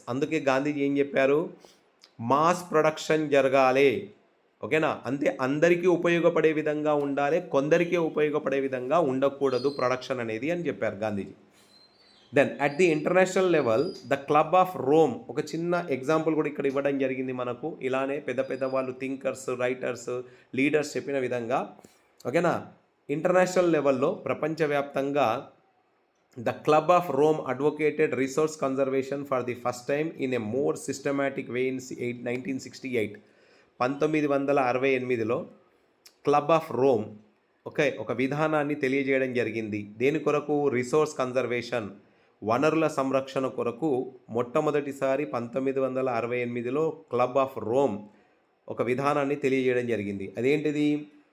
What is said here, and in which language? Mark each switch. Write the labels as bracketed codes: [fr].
[te] అందుకే గాంధీజీ ఏం చెప్పారు, మాస్ ప్రొడక్షన్ జరగాలి, ఓకేనా, అంతే అందరికీ ఉపయోగపడే విధంగా ఉండాలి, కొందరికే ఉపయోగపడే విధంగా ఉండకూడదు ప్రొడక్షన్ అనేది అని చెప్పారు Gandhiji. [en] then at the international level [te] the club of Rome, ఒక చిన్న ఎగ్జాంపుల్ కూడా ఇక్కడ ఇవ్వడం జరిగింది మనకు. ఇలానే పెద్ద వాళ్ళు థింకర్స్, రైటర్స్, లీడర్స్ చెప్పిన విధంగా, ఓకేనా, ఇంటర్నేషనల్ లెవెల్లో ప్రపంచవ్యాప్తంగా [en] The Club of Rome advocated resource conservation for the first time in a more systematic way in 1968. [te] 1968లో club of Rome ఒక విధానాన్ని తెలియజేయడం జరిగింది. దేని కొరకు? రిసోర్స్ కన్జర్వేషన్, వనరుల సంరక్షణ కొరకు మొట్టమొదటిసారి 1968లో క్లబ్ ఆఫ్ రోమ్ ఒక విధానాన్ని తెలియజేయడం జరిగింది. అదేంటిది?